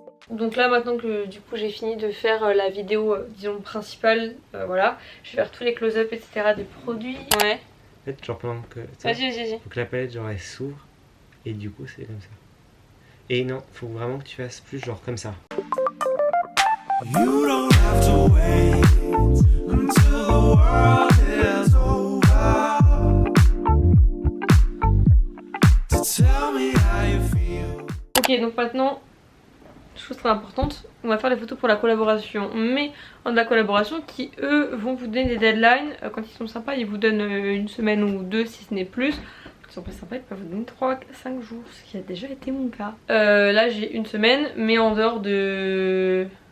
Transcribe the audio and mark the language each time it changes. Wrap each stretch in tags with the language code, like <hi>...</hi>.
<fr>Donc là maintenant que du coup j'ai fini de faire la vidéo disons principale, voilà, je vais faire tous les close-up etc des produits. Ouais. En fait genre pendant que... Vas-y. Faut que la palette genre elle s'ouvre et du coup c'est comme ça. Et non, faut vraiment que tu fasses plus genre comme ça.</fr> <en>You don't have to wait until the world is over to tell me how you feel.</en> <fr>Ok donc maintenant, chose très importante, on va faire les photos pour la collaboration, mais en de la collaboration qui eux vont vous donner des deadlines, quand ils sont sympas ils vous donnent une semaine ou deux si ce n'est plus. Quand ils sont pas sympas ils peuvent vous donner 3-5 jours, ce qui a déjà été mon cas. Là j'ai une semaine mais en dehors de...</fr>